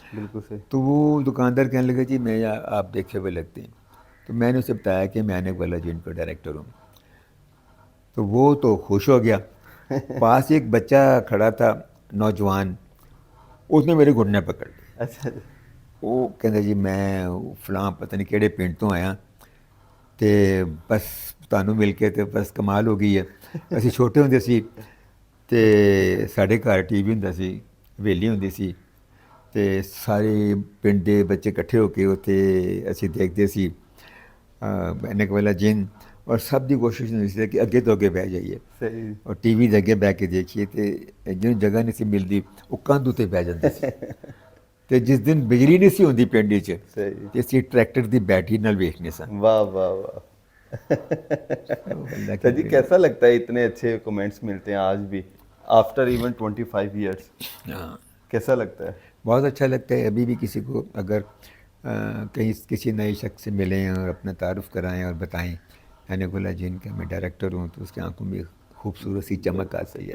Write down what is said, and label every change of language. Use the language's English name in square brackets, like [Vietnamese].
[Urdu] بالکل صحیح. تو وہ دکاندار کہنے لگے جی میں آپ دیکھے ہوئے لگتے ہیں. تو میں نے اسے بتایا کہ میں اینک والا جن کا ڈائریکٹر ہوں. تو وہ تو خوش ہو گیا. پاس ایک بچہ کھڑا تھا نوجوان, اس نے میرے گھٹنے پکڑ لیے. اچھا. [Punjabi] وہ کہتے جی میں فلاں پتہ نہیں کہڑے پنڈ تو آیا تے بس تانوں مل کے تے بس کمال ہو گئی ہے. اسی چھوٹے ہوندے سی تے ساڈے گھر ٹی وی ہوندا سی, حویلی ہوندی سی تے سارے پنڈ دے بچے کٹھے ہو کے اوتھے اسی دیکھدے سی اینک والا جن, اور سب دی کوشش ہوندی سی کہ اگے تو اگے بہ جائیے [Urdu] صحیح. [Punjabi] اور ٹی وی دے اگے بہ کے دیکھیے تے جن جگہ نہیں سی ملدی وہ کندھ اُتے بہ جاندے سی. تے جس دن بجلی نہیں سی ہوندی پنڈ وچ [Urdu] صحیح. [Punjabi] تے اسی ٹریکٹر دی بیٹری نال ویکھنے سن. [Urdu] واہ واہ واہ. اللہ سر کی جی کیسا لگتا ہے اتنے اچھے کمنٹس ملتے ہیں آج بھی [English] After even 25 years? [Urdu] ہاں کیسا لگتا ہے؟ بہت اچھا لگتا ہے. ابھی بھی کسی کو اگر کہیں کسی نئے شخص سے ملیں اور اپنا تعارف کرائیں اور بتائیں اینک والا جن کا میں ڈائریکٹر ہوں, تو اس کی آنکھوں میں خوبصورت سی چمک آتی ہے.